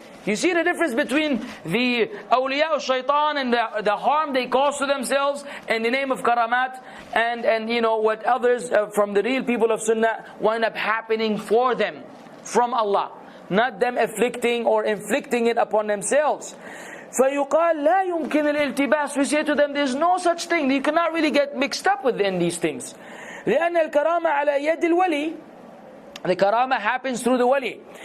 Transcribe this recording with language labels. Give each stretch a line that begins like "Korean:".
English: You see the difference between the awliya of shaitan and the harm they cause to themselves in the name of karamat, and what others from the real people of sunnah wind up happening for them from Allah. Not them afflicting or inflicting it upon themselves.
Arabic: فَيُقَالْ لَا يُمْكِنَ الْإِلْتِبَاسِ.
English: We say to them, there's no such thing. You cannot really get mixed up within these things.
Arabic: لأن الكرامة على يد الولي.
English: The karama happens through the wali.